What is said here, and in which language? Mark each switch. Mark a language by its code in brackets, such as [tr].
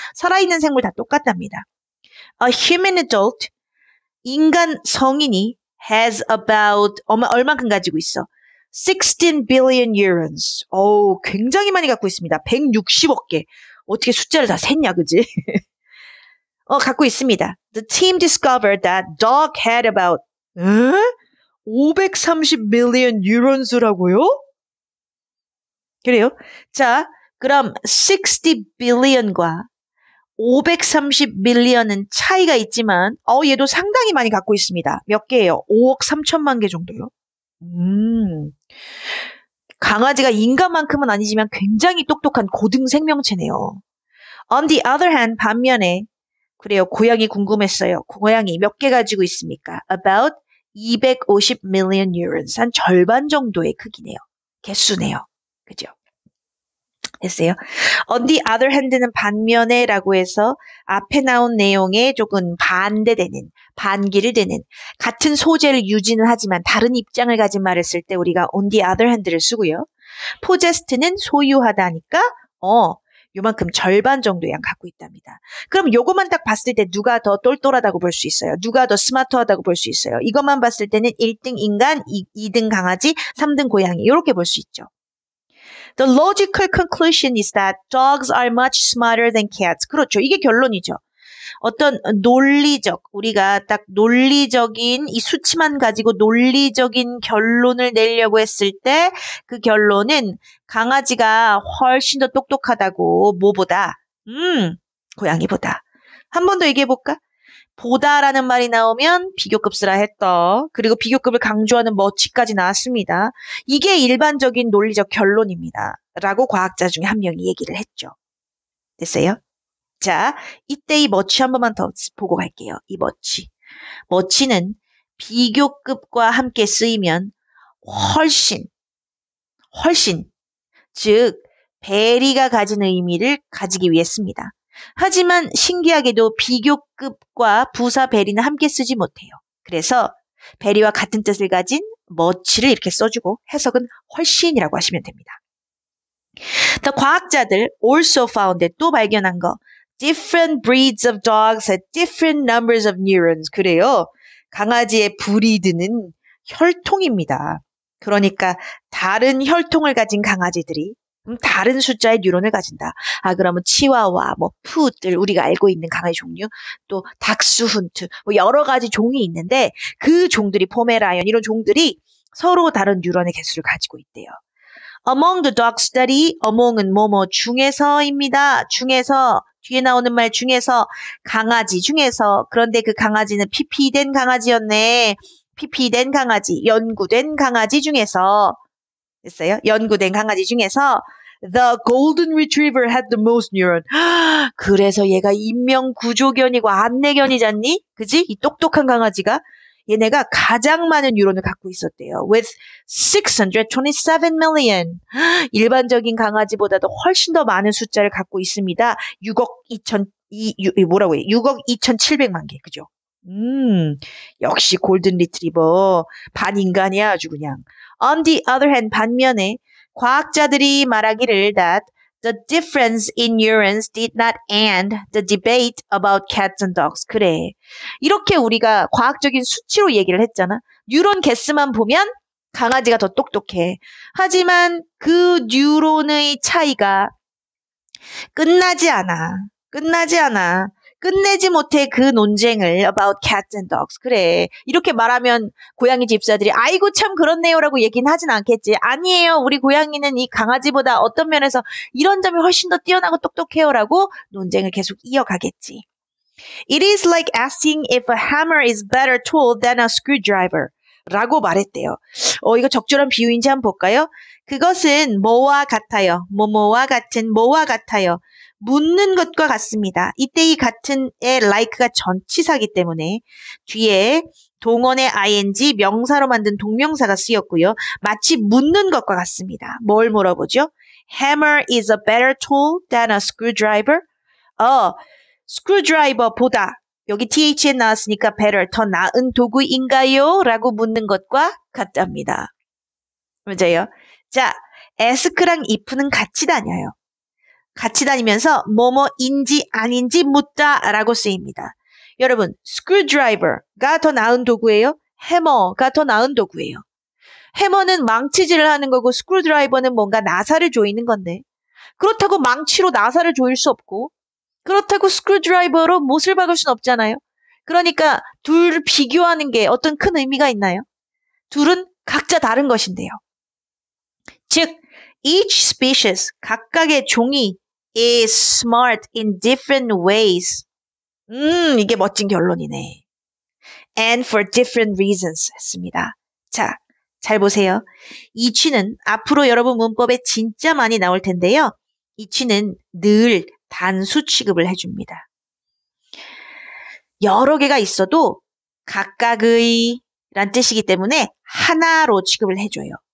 [ko] 살아있는 생물 다 똑같답니다. [en] A human adult, [ko] 인간 성인이 [en] has about, [ko] 얼만큼 가지고 있어? [en] 16 billion neurons. [ko] 굉장히 많이 갖고 있습니다. 160억 개. 어떻게 숫자를 다 셌냐, 그지? 갖고 있습니다. [en] The team discovered that dog had about 530 million neurons라고요? [ko] 그래요? 자, 그럼 60 billion과 530 밀리언은 차이가 있지만 얘도 상당히 많이 갖고 있습니다. 몇 개예요? 5억 3천만 개 정도요. 강아지가 인간만큼은 아니지만 굉장히 똑똑한 고등 생명체네요. [en] On the other hand, [ko] 반면에 그래요. 고양이 궁금했어요. 고양이 몇 개 가지고 있습니까? [en] About 250 million neurons. [ko] 한 절반 정도의 크기네요. 개수네요. 그죠? 됐어요. On the other hand는 반면에라고 해서 앞에 나온 내용에 조금 반대되는, 반기를 되는 같은 소재를 유지는 하지만 다른 입장을 가진 말을 쓸 때 우리가 on the other hand를 쓰고요. possessed는 소유하다니까 요만큼 절반 정도의 양 갖고 있답니다. 그럼 요것만 딱 봤을 때 누가 더 똘똘하다고 볼 수 있어요? 누가 더 스마트하다고 볼 수 있어요? 이것만 봤을 때는 1등 인간, 2등 강아지, 3등 고양이 이렇게 볼 수 있죠. [en] The logical conclusion is that dogs are much smarter than cats. [ko] 그렇죠. 이게 결론이죠. 어떤 논리적, 우리가 딱 논리적인 이 수치만 가지고 논리적인 결론을 내려고 했을 때 그 결론은 강아지가 훨씬 더 똑똑하다고 뭐보다? 고양이보다. 한 번 더 얘기해볼까? 보다라는 말이 나오면 비교급수라 했더. 그리고 비교급을 강조하는 머치까지 나왔습니다. 이게 일반적인 논리적 결론입니다. 라고 과학자 중에 한 명이 얘기를 했죠. 됐어요? 자, 이때 이 머치 한 번만 더 보고 갈게요. 이 머치. 머치는 비교급과 함께 쓰이면 훨씬, 즉 베리가 가진 의미를 가지기 위해 씁니다. 하지만 신기하게도 비교급과 부사 베리는 함께 쓰지 못해요. 그래서 베리와 같은 뜻을 가진 머치를 이렇게 써주고 해석은 훨씬이라고 하시면 됩니다. 더 과학자들 [en] also found [ko] 또 발견한 거 [en] different breeds of dogs had different numbers of neurons. [ko] 그래요. 강아지의 브리드는 혈통입니다. 그러니까 다른 혈통을 가진 강아지들이 다른 숫자의 뉴런을 가진다. 그러면 치와와, 푸들, 우리가 알고 있는 강아지 종류, 또 닥스훈트, 여러 가지 종이 있는데 그 종들이 포메라이언 이런 종들이 서로 다른 뉴런의 개수를 가지고 있대요. [en] Among the dog study, among은 [ko] 뭐뭐 중에서입니다. 중에서, 뒤에 나오는 말 중에서, 강아지 중에서, 그런데 그 강아지는 피피된 강아지였네. 피피된 강아지, 연구된 강아지 중에서, 됐어요? 연구된 강아지 중에서 [en] The Golden Retriever had the most neuron. [ko] 그래서 얘가 인명구조견이고 안내견이잖니? 그지? 이 똑똑한 강아지가 얘네가 가장 많은 뉴런을 갖고 있었대요. [en] With 627 million. [ko] 일반적인 강아지보다도 훨씬 더 많은 숫자를 갖고 있습니다. 6억 2,700만 개. 그죠? 역시 골든 리트리버. 반인간이야, 아주 그냥. [en] On the other hand, [ko] 반면에 과학자들이 말하기를 [en] that the difference in neurons did not end the debate about cats and dogs. [ko] 그래. 이렇게 우리가 과학적인 수치로 얘기를 했잖아. 뉴런 개수만 보면 강아지가 더 똑똑해. 하지만 그 뉴런의 차이가 끝나지 않아. 끝내지 못해 그 논쟁을 [en] about cats and dogs. [ko] 그래. 이렇게 말하면 고양이 집사들이 아이고 참 그렇네요라고 얘기는 하진 않겠지. 아니에요. 우리 고양이는 이 강아지보다 어떤 면에서 이런 점이 훨씬 더 뛰어나고 똑똑해요라고 논쟁을 계속 이어가겠지. [en] It is like asking if a hammer is better tool than a screwdriver. [ko] 라고 말했대요. 이거 적절한 비유인지 한번 볼까요? 그것은 뭐와 같아요. 뭐뭐와 같아요. 묻는 것과 같습니다. 이때 이 같은의 like가 전치사기 때문에 뒤에 동원의 ing 명사로 만든 동명사가 쓰였고요. 마치 묻는 것과 같습니다. 뭘 물어보죠? [en] Hammer is a better tool than a screwdriver? [ko] screwdriver보다 여기 THN 나왔으니까 better, 더 나은 도구인가요? 라고 묻는 것과 같답니다. 맞아요. 자, ask랑 if는 같이 다녀요. 같이 다니면서 뭐뭐인지 아닌지 묻다라고 쓰입니다. 여러분, screwdriver가 더 나은 도구예요? 해머가 더 나은 도구예요. 해머는 망치질을 하는 거고 screwdriver는 뭔가 나사를 조이는 건데 그렇다고 망치로 나사를 조일 수 없고 그렇다고 screwdriver로 못을 박을 수는 없잖아요. 그러니까 둘을 비교하는 게 어떤 큰 의미가 있나요? 둘은 각자 다른 것인데요. 즉, [en] each species, [ko] 각각의 종이 [en] is smart in different ways. [ko] 이게 멋진 결론이네. [en] And for different reasons 했습니다. [ko] 자, 잘 보세요. 이 취는 앞으로 여러분 문법에 진짜 많이 나올 텐데요. 이 취는 늘 단수 취급을 해줍니다. 여러 개가 있어도 각각의 란 뜻이기 때문에 하나로 취급을 해줘요.